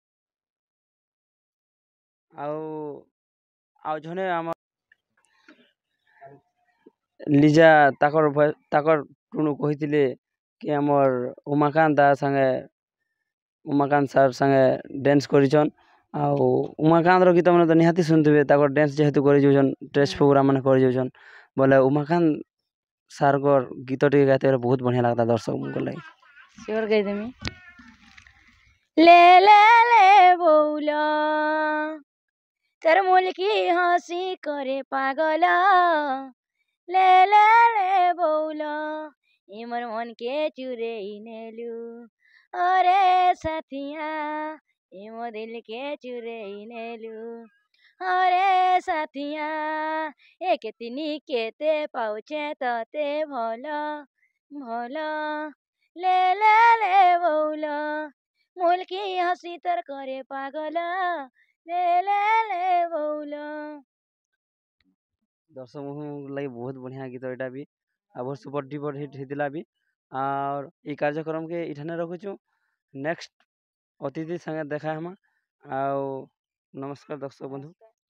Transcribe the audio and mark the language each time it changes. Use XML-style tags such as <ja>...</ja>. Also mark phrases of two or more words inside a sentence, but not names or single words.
<spv>ଆଉ ଆଉ ଜଣେ ଆମର ଲିଜା ତାକର ଟୁଣୁ କହିଥିଲେ କି ଆମର୍ ଉମାକାନ୍ତ ସାର୍ ସାଙ୍ଗେ ଡ୍ୟାନ୍ସ କରିଛନ୍। ଆଉ ଉମାକାନ୍ତର ଗୀତମାନେ ତ ନିହାତି ଶୁଣିଥିବେ ତାକର ଡ୍ୟାନ୍ସ ଯେହେତୁ କରି ଯାଉଛନ୍ ଷ୍ଟେଜ୍ ପ୍ରୋଗ୍ରାମ୍ ମାନେ କରି ଯାଉଛନ୍ ବୋଲେ ଉମାକାନ୍ତ ସାର୍ଙ୍କର ଗୀତ ଟିକେ ଗାଇତେ ବହୁତ ବଢ଼ିଆ ଲାଗ୍ତା ଦର୍ଶକମାନଙ୍କର ଲାଗି। ସିଓର ଗାଇଦେମି। ଲେ ଲେ ଲେ ବଉଲ ତୋର ମୁଲକି ହଁସି କରେ ପାଗଲ ଲେ ଲେ ଲେ ବଉଲ ଇ ମୋର ମନ କେ ଚୁରଇ ନେଲୁ ଅରେ ସାଥିଆ ଇ ମୋ ଦିଲ କେ ଚୁରଇ ନେଲୁ ଅରେ ସାଥିଆ ଏ କେତନି କେତେ ପାଉଛେ ତତେ ଭଲ ଭଲ ଲେ ଲେ ଲେ ବଉଲ ମୁଲକି ହଁସି ତର କରେ ପାଗଲ ଲେ ଲେ ଲେ ବଉଲ। ଦର୍ଶକମାନଙ୍କ ଲାଗି ବହୁତ ବଢ଼ିଆ ଗୀତ ଏଇଟା ବି ଆଉ ବହୁତ ସୁପର ଡୁପର ହିଟ୍ ହେଇଥିଲା ବି। ଆଉ ଏଇ କାର୍ଯ୍ୟକ୍ରମକେ ଏଇଠାନେ ରଖୁଛୁ। ନେକ୍ସଟ ଅତିଥି ସାଙ୍ଗେ ଦେଖା ହେମା। ଆଉ ନମସ୍କାର ଦର୍ଶକ ବନ୍ଧୁ।</spv>